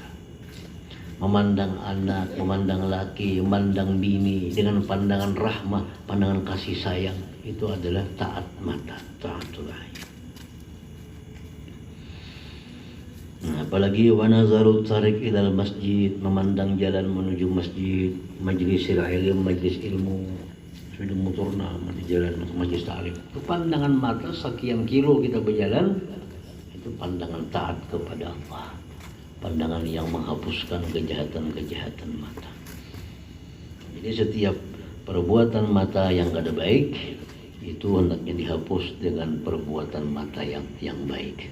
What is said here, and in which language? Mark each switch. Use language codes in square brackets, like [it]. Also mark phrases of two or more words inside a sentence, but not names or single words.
[id] Memandang anak, memandang laki, memandang bini dengan pandangan rahmah, pandangan kasih sayang, itu adalah taat mata, [ar] طاعة العين. [id] Nah, apalagi [ar] ونظر طريق إلى المسجد, [id] memandang jalan menuju masjid, [ar] مجلس العلم, [id] majlis ilmu, sudah motorna di jalan majlis ta'lim. Itu pandangan mata, sekian kilo kita berjalan, itu pandangan taat kepada Allah, pandangan yang menghapuskan kejahatan-kejahatan mata. Jadi setiap perbuatan mata yang kada baik itu hendaknya dihapus dengan perbuatan mata yang baik.